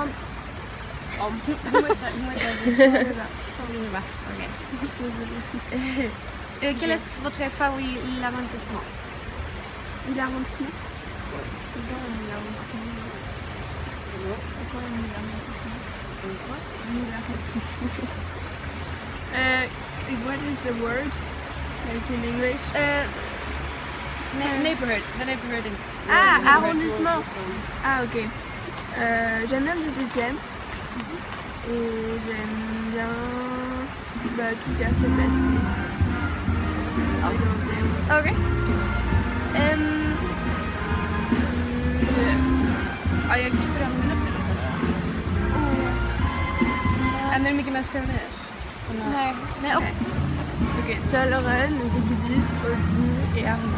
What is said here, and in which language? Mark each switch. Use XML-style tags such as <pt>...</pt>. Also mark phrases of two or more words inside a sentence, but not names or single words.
<fr>Oh, je sais pas. Ok. Quel est votre favori l'arrondissement? L'arrondissement? C'est quoi l'arrondissement? Pourquoi l'arrondissement? L'arrondissement.</fr> <en>What is the word? Like in English? Neighborhood. The neighborhood.</en> <fr>Ah, arrondissement. Ah, ok. J'aime bien le 18e. Et j'aime bien tout quartier de Bastille.</fr> <sv>Ok. Jag tycker om det. Är det mycket människor med det? Nej. Nej, okej. Okej, Solren, Vigdis, Odny et Arna.</sv>